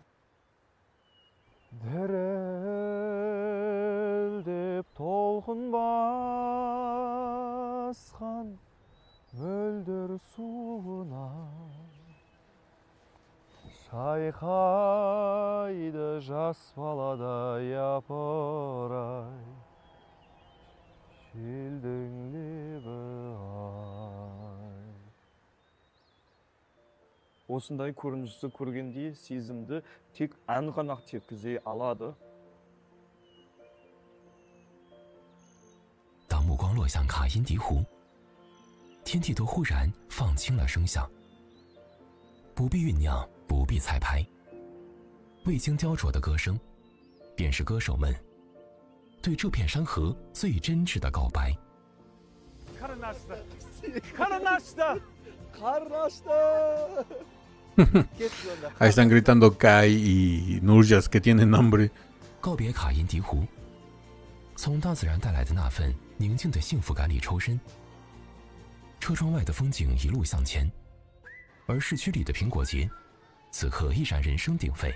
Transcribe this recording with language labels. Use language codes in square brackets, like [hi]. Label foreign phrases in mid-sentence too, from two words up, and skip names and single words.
[kk] Дірілдеп толқын басқан мөлдір суына Шайқайды жас баладай япырай Желдің лебі ай Осындай көріністі көргенде сезімді тек ән ғана жеткізе алады. [zh] 当目光落向卡因迪湖，天地都忽然放轻了声响，不必酝酿，不必彩排，未经雕琢的歌声，便是歌手们对这片山河最真挚的告白。 [es] Ahí están gritando Kai y Nurjas que tienen hambre. [zh] 告别卡因迪湖，从大自然带来的那份宁静的幸福感里抽身。车窗外的风景一路向前，而市区里的苹果节，此刻依然人声鼎沸。